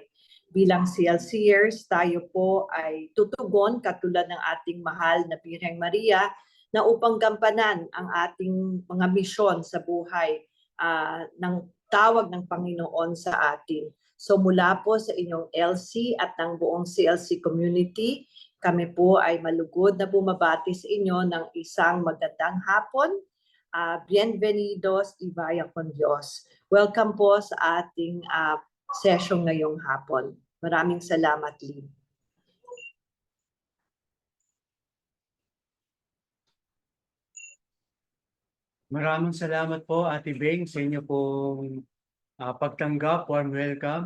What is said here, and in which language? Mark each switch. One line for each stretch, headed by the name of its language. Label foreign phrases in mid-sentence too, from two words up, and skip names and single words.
Filipino: Bilang CLCers, tayo po ay tutugon katulad ng ating mahal na Birheng Maria na upang gampanan ang ating mga misyon sa buhay ng tawag ng Panginoon sa atin. So mula po sa inyong LC at ng buong CLC community, kami po ay malugod na bumabati sa inyo ng isang magandang hapon.
Spanish: Bienvenidos y vaya con Dios.
Filipino: Welcome po sa ating session ngayong hapon. Maraming salamat, Lee. Maraming salamat po, Ate Beng, sa inyo pong pagtanggap,
English: warm welcome.